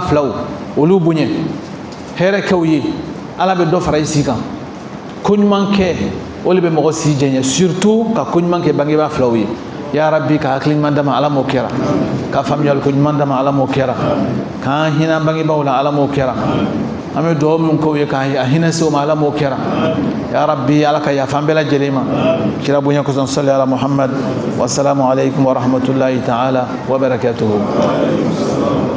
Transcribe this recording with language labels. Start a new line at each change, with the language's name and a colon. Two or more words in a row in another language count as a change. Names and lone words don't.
Bambara: filaw olu bonya hɛrɛ kɛ u ye ala bɛ dɔ fara i si kan ko ɲuman kɛ o de bɛ mɔgɔ si diɲɛ surtout ka ko ɲuman kɛ bangebaa filaw ye
Arabic: يا ربي
Bambara: ka hakili ɲuman d'a ma ala m'o kɛra ka faamuyali ko ɲuman d'a ma ala m'o kɛra k'an hinɛ bangebaaw la ala m'o kɛra an bɛ dugawu min k'o ye k'a hinɛ se o ma ala m'o kɛra
Arabic: يا ربي
Bambara: ala ka yafa an bɛɛ lajɛlen ma kira bonya kosɔn
Arabic: صل على محمد والسلام عليكم ورحمة الله تعالى وبركاته